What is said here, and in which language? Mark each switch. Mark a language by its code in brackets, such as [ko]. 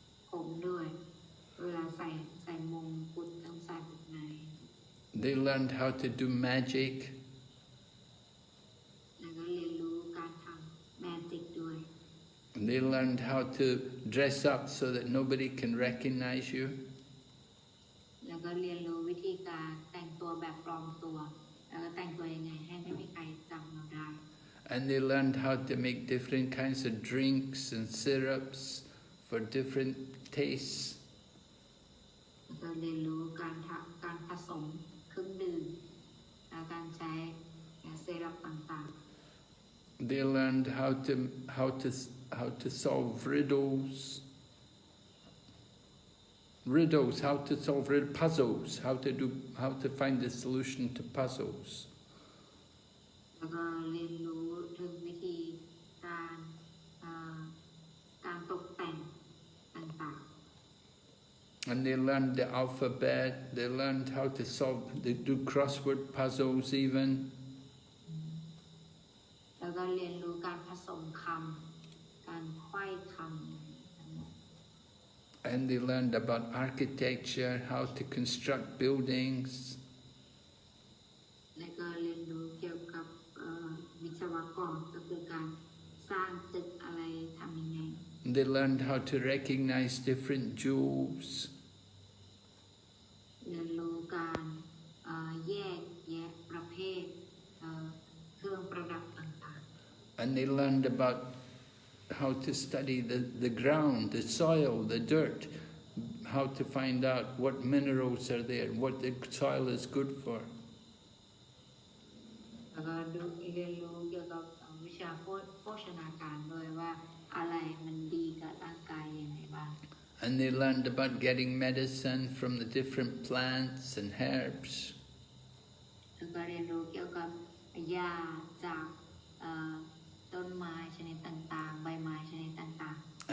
[th] ผมด้วยเวลาใส่มงกุฎต้องใส่แบบไหน [en] They learned how to do magic. [th] แล้วก็เรียนรู้การทำแมจิกด้วย [en] They learned how to dress up so that nobody can recognize you. [th] แล้วก็เรียนรู้วิธีการแต่งตัวแบบปลอมตัวแล้วก็แต่งตัวยังไงให้ไม่มีใครจำเราได้ [en] And they learned how to make different kinds of drinks and syrups for different tastes. [th] แล้วก็เรียนรู้การผสมเครื่องดื่มและการใช้เซรั่มต่างๆ [en] They learned how to solve riddles, how to solve puzzles, how to find the solution to puzzles. [th] แล้วก็เรียนรู้ถึงวิธีการตกแต่งต่างๆ [en] And they learned the alphabet, they learned how to they do crossword puzzles even. [th] แล้วก็เรียนรู้การผสมคำการไขว้คำ [en] And they learned about architecture, how to construct buildings. [th] แล้วก็เรียนรู้เกี่ยวกับวิศวกรก็คือการสร้างตึกอะไรทำยังไง [en] They learned how to recognize different jewels. [th] เรียนรู้การแยกแยะประเภทเครื่องประดับต่างๆ [en] And they learned about how to study the ground, the soil, the dirt, how to find out what minerals are there, what the soil is good for. [th] แล้วก็เรียนรู้เกี่ยวกับวิชาโภชนาการด้วยว่าอะไรมันดีกับร่างกายยังไงบ้าง [en] And they learned about getting medicine from the different plants and herbs. [th] แล้วก็เรียนรู้เกี่ยวกับยาจากต้นไม้ชนิดต่างๆใบไม้ชนิดต่างๆ